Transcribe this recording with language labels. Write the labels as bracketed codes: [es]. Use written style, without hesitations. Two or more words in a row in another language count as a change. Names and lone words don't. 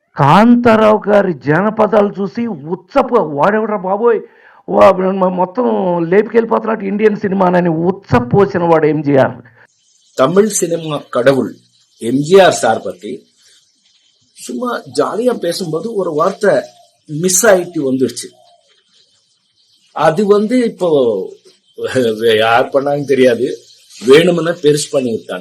[te] కాంతారావు గారి జానపదాలు చూసి ఉచ్చపు వాడెవడరా బాబోయ్ మొత్తం లేపుకెళ్ళిపోతున్నట్టు ఇండియన్ సినిమానని ఉచ్చపోసిన వాడు ఎంజిఆర్. [ta] தமிழ் சினிமா கடவுள் எம்ஜிஆர் சார் பத்தி சும்மா ஜாலியா பேசும்போது ஒரு வார்த்தை மிஸ் ஆயிட்டு வந்துருச்சு. அது இப்போ யார் பண்ணாங்க தெரியாது, வேணும்னு பெருசு பண்ணி விட்டாங்க.